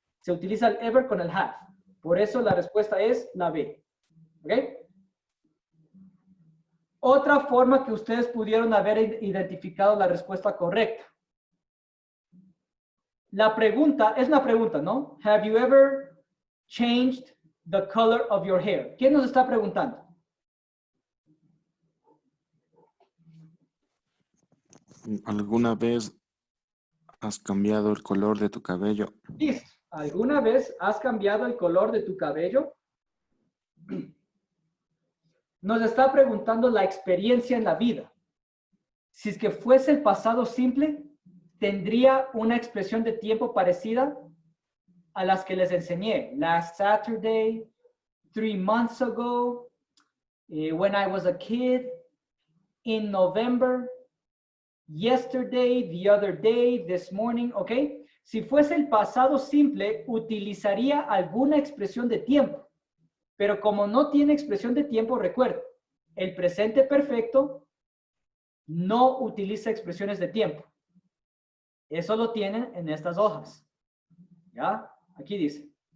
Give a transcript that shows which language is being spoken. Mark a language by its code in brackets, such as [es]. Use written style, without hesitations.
[es] Se utiliza el ever con el have. Por eso la respuesta es la B. ¿Ok? Otra forma que ustedes pudieron haber identificado la respuesta correcta. La pregunta, es una pregunta, ¿no? [en] Have you ever changed the color of your hair? [es] ¿Quién nos está preguntando? ¿Alguna vez has cambiado el color de tu cabello? Listo. ¿Alguna vez has cambiado el color de tu cabello? Nos está preguntando la experiencia en la vida. Si es que fuese el pasado simple, tendría una expresión de tiempo parecida a las que les enseñé. [en] Last Saturday, 3 months ago, when I was a kid, in November, yesterday, the other day, this morning, ¿ok? [es] Si fuese el pasado simple, utilizaría alguna expresión de tiempo. Pero como no tiene expresión de tiempo, recuerda, el presente perfecto no utiliza expresiones de tiempo. Eso lo tienen en estas hojas. ¿Ya? Aquí dice.